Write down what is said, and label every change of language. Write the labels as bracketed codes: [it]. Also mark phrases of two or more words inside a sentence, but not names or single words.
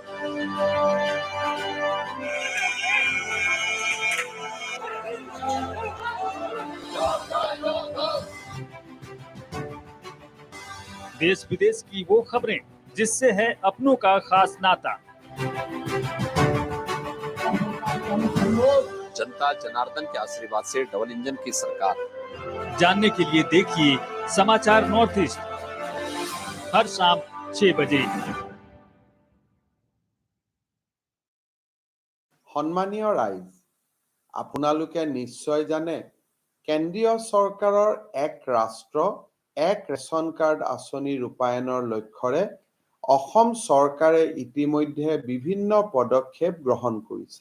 [hi] देश विदेश की वो खबरें जिससे है अपनों का खास नाता। जनता जनार्दन के आशीर्वाद से डबल इंजन की सरकार। जानने के लिए देखिए समाचार नॉर्थ ईस्ट हर शाम 6 बजे। [as] সন্মানীয় ৰাইজ, আপোনালোকে নিশ্চয় জানে কেন্দ্ৰীয় চৰকাৰৰ এক ৰাষ্ট্ৰ এক ৰেচন কাৰ্ড আঁচনি ৰূপায়ণৰ লক্ষ্যৰে অসম চৰকাৰে ইতিমধ্যে বিভিন্ন পদক্ষেপ গ্ৰহণ কৰিছে।